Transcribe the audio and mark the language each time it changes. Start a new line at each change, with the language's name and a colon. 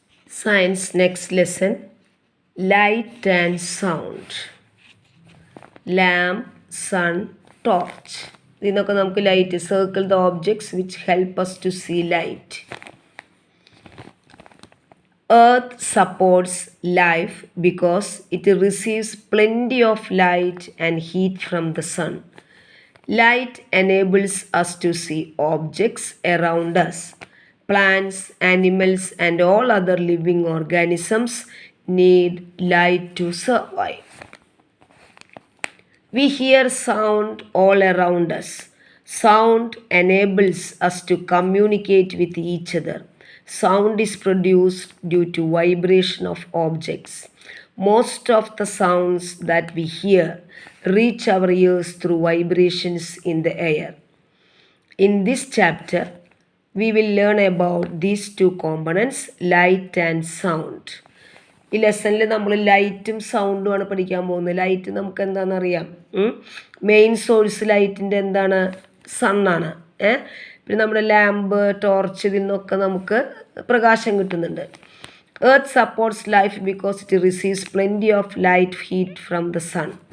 English: Science next lesson, light and sound. Lamp, sun, torch.
Malayalam: ഇതിനൊക്കെ നമുക്ക്
English: Light circle the objects which help us to see light. Earth supports life because it receives plenty of light and heat from the sun. Light enables us to see objects around us. Plants, animals, and all other living organisms need light to survive. We hear sound all around us. Sound enables us to communicate with each other. Sound is produced due to vibration of objects. Most of the sounds that we hear reach our ears through vibrations in the air. In this chapter, we will learn about these two components, light and sound.
Malayalam: ഈ ലെസണിൽ നമ്മൾ ലൈറ്റും സൗണ്ടുമാണ് പഠിക്കാൻ പോകുന്നത്. Light നമുക്ക് എന്താണെന്നറിയാം, main source ലൈറ്റിൻ്റെ എന്താണ്, സണ്ണാണ്. പിന്നെ നമ്മുടെ ലാമ്പ്, ടോർച്ച്, ഇതിൽ നിന്നൊക്കെ നമുക്ക് പ്രകാശം കിട്ടുന്നുണ്ട്.
English: Earth supports life because it receives plenty of light heat from the sun.